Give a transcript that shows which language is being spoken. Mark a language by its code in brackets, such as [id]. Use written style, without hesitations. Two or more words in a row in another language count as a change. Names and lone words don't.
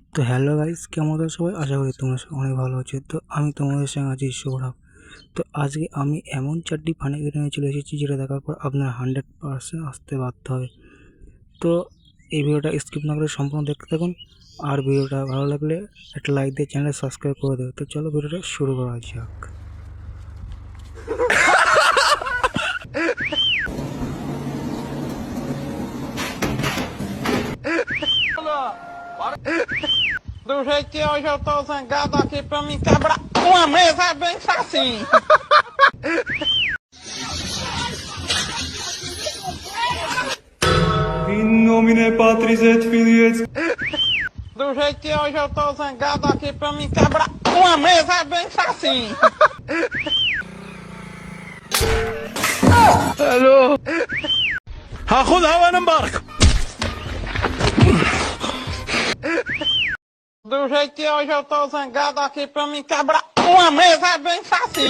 [bn] তো [en] hello guys, [bn] কেমন আছো সবাই? আশা করি তোমরা সবাই অনেক ভালো আছো। তো আমি তোমাদের সঙ্গে আছি সৌরভ। তো আজকে আমি এমন চারটি [en] funny video [bn] নিয়ে চলে এসেছি যেটা দেখার পর আপনার 100% আসতে বাধ্য হবে। তো এই ভিডিওটা স্কিপ না করে সম্পূর্ণ দেখতে থাকুন। আর ভিডিওটা ভালো লাগলে একটা লাইক দিয়ে [en] channel subscribe [bn] করে দেবে। তো চলো ভিডিওটা শুরু করা যাক। [pt] Do jeito que hoje eu tô zangado aqui pra me quebrar uma mesa bem facinho. [la] In nomine Patris et Filii et [pt] Do jeito que hoje eu tô zangado aqui pra me quebrar uma mesa bem facinho. [en] Hello. [ar] هاخدها وانا مبارك. [pt] Do jeito que hoje eu tô zangado aqui pra me quebrar uma mesa bem facinho.